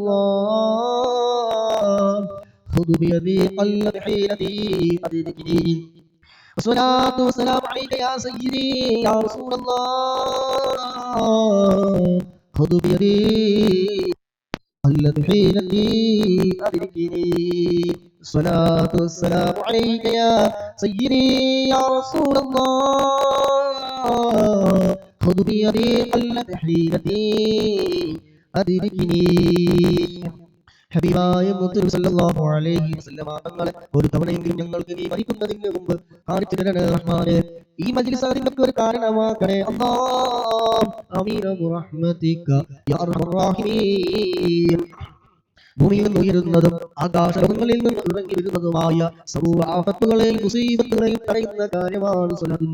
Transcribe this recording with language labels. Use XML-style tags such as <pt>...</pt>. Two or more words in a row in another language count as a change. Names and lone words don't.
<ar>الله خذ بيدي قلت حيلتي أدركني الصلاة والسلام عليك يا سيدي يا رسول الله خذ بيدي قلت حيلتي أدركني الصلاة والسلام عليك يا سيدي يا رسول الله خذ بيدي قلت حيلتي أدركني</ar> <ml>ഹബീബായ മുത്തനബി</ml> <ar>صلى الله عليه وسلم</ar> <ml>തങ്ങളെ ഒരു തവണയെങ്കിലും ഞങ്ങൾക്ക് നീ മരിക്കുന്നതിന് മുമ്പ് കാണിച്ചു തരണേ റഹ്മാനേ ഈ മജ്ലിസ് അതിന്റെ ഒരു കാരണമാക്കണേ</ml> <ar>الله آمين برحمتك يا أرحم الراحمين</ar> <ml>ഭൂമിയിൽ നിന്ന് ഉയരുന്നതും ആകാശങ്ങളിൽ നിന്ന് ഇറങ്ങി വരുന്നതുമായ സർവ്വ ആഫത്തുകളെയും മുസീബത്തുകളെയും തടയുന്ന കാര്യമാണ് സ്വലാത്തുൻ</ml>